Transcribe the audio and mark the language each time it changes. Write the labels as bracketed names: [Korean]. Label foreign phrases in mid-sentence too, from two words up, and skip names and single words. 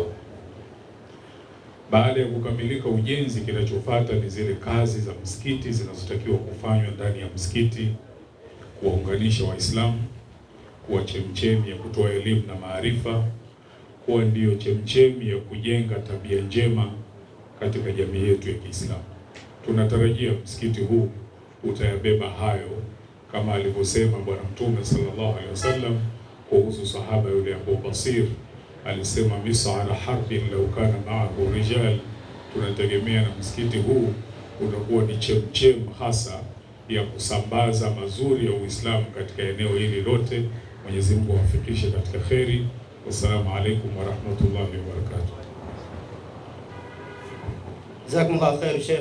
[Swahili] Baada ya kukamilika ujenzi, kinachofuata ni zile kazi za msikiti zinazotakiwa kufanywa ndani ya msikiti: kuwaunganisha Waislamu, kuwa chemchemi ya kutoa elimu na maarifa, kuwa ndiyo chemchemi ya kujenga tabia njema katika jamii yetu ya Kiislamu. Tunatarajia msikiti huu utayabeba hayo, kama alivyosema Bwana Mtume [Arabic] صلى الله عليه وسلم [Swahili] kuhusu sahaba yule Abu Basir. [Arabic] Alisema مسعر حرب لو كان معه رجال. [Swahili] Tunategemea na msikiti huu utakuwa ni chemchem hasa ya kusambaza mazuri ya Uislamu katika eneo hili lote. Mwenyezi Mungu awafikishe katika kheri. [Arabic] والسلام عليكم ورحمة الله وبركاته. جزاكم الله خير Sheikh.